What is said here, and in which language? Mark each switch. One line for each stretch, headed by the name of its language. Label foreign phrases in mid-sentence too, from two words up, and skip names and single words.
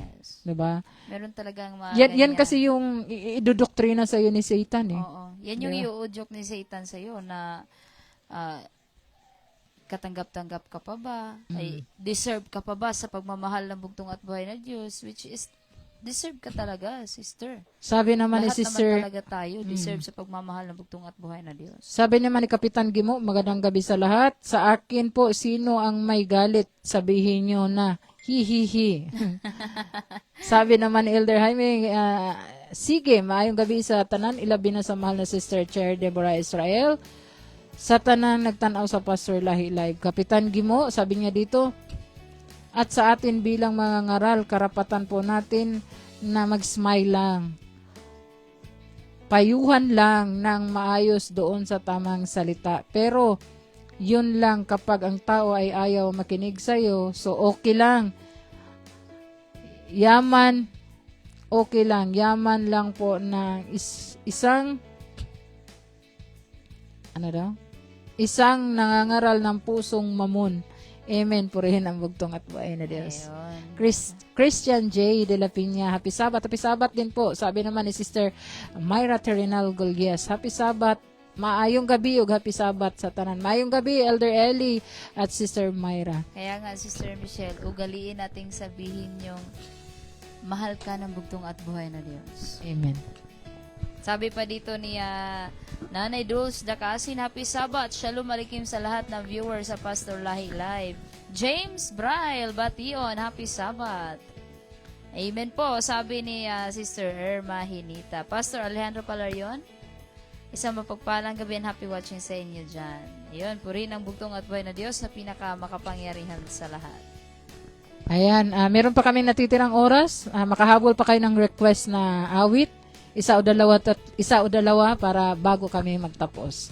English: Yes.
Filipino: Diba? Meron talagang mga Yan kasi yung idudoktrina sa iyo ni Satan eh. Oo. Yan yung iuudyok ni Satan sa iyo na katanggap-tanggap ka pa ba? Ay, deserve ka pa ba sa pagmamahal ng bugtong at buhay na Diyos?
English: Which is,
Filipino: deserve ka talaga, sister. Sabi naman ni Lahat Sister, naman talaga tayo, deserve sa pagmamahal ng bugtong at buhay na Diyos. sabi naman ni Kapitan Gimo, magandang gabi sa lahat. Sa akin po, sino ang may galit? Sabihin nyo na, hi. Sabi naman ni Elder Jaime, sige,
Cebuano: maayong gabi sa tanan, ilabi na sa mahal na Sister Chair Deborah Israel. Sa tanan, nagtanaw sa Pastor Lahi Live.
Filipino: Kapitan Gimo, sabi niya dito, at sa atin bilang mga ngaral, karapatan po natin na mag-smile lang. Payuhan lang ng maayos doon sa tamang salita. Pero, yun lang kapag ang tao ay ayaw makinig sa'yo, so okay lang. Yaman, okay lang. Yaman lang po na isang isang nangangaral ng pusong mamon. Amen. Purihin ang bugtong at buhay na Diyos. Ayun. Christian J. De La Piña,
English: Happy Sabat. Happy Sabat
Filipino: din po. Sabi naman ni Sister Myra Terrenal Golgias,
English: Happy Sabat.
Cebuano: Maayong gabi ug
English: Happy Sabat
Cebuano: sa tanan. Maayong gabi, Elder Ellie at Sister Myra.
Filipino: Kaya nga, Sister Michelle, ugaliin nating sabihin yung mahal ka ng bugtong at buhay na Diyos. Amen. Sabi pa dito ni Nanay Dulce Dakasin,
English: Happy Sabat,
Hebrew: שלום עליכם
Filipino: sa lahat ng viewers sa Pastor Lahi Live. James Braille Bation, Happy Sabat. Amen po, sabi ni Sister Irma Hinita. Pastor Alejandro Palarion, isang mapagpalang gabi
English: and happy watching
Filipino: sa inyo dyan. Ayun, purihin ang bugtong at buhay na Diyos na pinakamakapangyarihan sa lahat. Ayan, meron pa kami natitirang oras. Makahabol pa kayo ng request na awit. Isa o dalawa para bago kami magtapos.